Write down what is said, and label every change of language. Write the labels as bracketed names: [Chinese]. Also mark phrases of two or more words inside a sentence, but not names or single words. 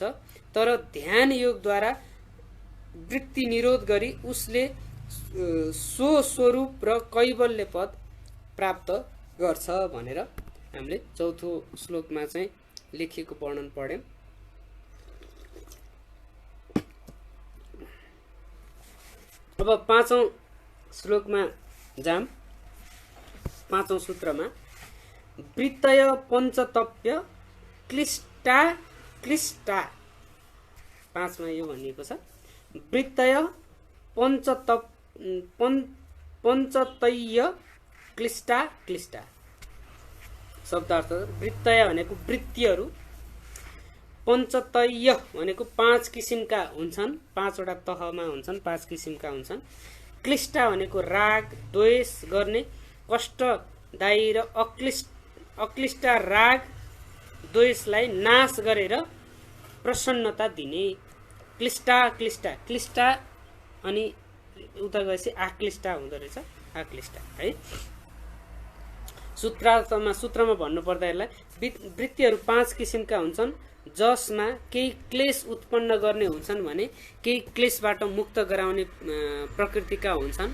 [Nepali] तर ध्यान योगद्वारा वृत्ति निरोध गरी उसले स्वस्वरूप र कैवल्य पद प्राप्त गर्छ भनेर हामीले चौथो श्लोकमा चाहिँ लेखिएको वर्णन पढ्यौं। अब पाँचौं श्लोकमा जाम। पाँचौं सूत्रमा [Sanskrit] वृत्तय पञ्चतप्य क्लिष्टा क्लिष्टा, [Nepali] पाँचमा यो भनिएको छ [Sanskrit] वृत्तय पञ्चतय्य क्लिष्टा क्लिष्टा। [Nepali] शब्दार्थ वृत्तय भनेको वृत्तिहरू, पञ्चतय्य भनेको 5 किसिमका हुन्छन्, 5वटा तहमा हुन्छन्, 5 किसिमका हुन्छन्। क्लिष्टा भनेको राग द्वेष गर्ने कष्टदायी र अक्लिष्टा राग द्वेषलाई नाश गरेर प्रसन्नता दिने [Sanskrit] क्लिष्टा क्लिष्टा। [Nepali] क्लिष्टा अनि उता गएपछि आक्लिष्टा हुँदो रहेछ, आक्लिष्टा है। सूत्रमा भन्नुपर्दा यसलाई वृत्तिहरू 5 किसिमका हुन्छन्, जसमा केही क्लेश उत्पन्न गर्ने हुन्छन् भने केही क्लेशबाट मुक्त गराउने प्रकृतिका हुन्छन्।